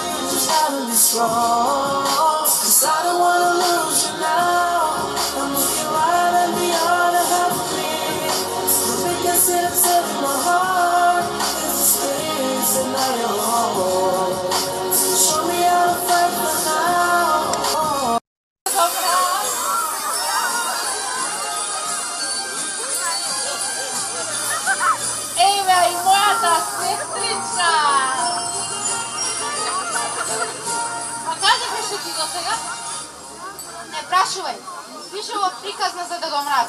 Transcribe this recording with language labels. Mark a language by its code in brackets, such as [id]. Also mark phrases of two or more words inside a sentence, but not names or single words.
[en] You just gotta be strong, cause I don't wanna lose you now. I'm looking right at the other half of me. The biggest thing that's in my heart is the space and now you're home. Show me how to fight for now. [mk] Ева и мојата сестричка! А каде беше ти до сега? Не прашувај, пишува приказна за Дедо Мраз.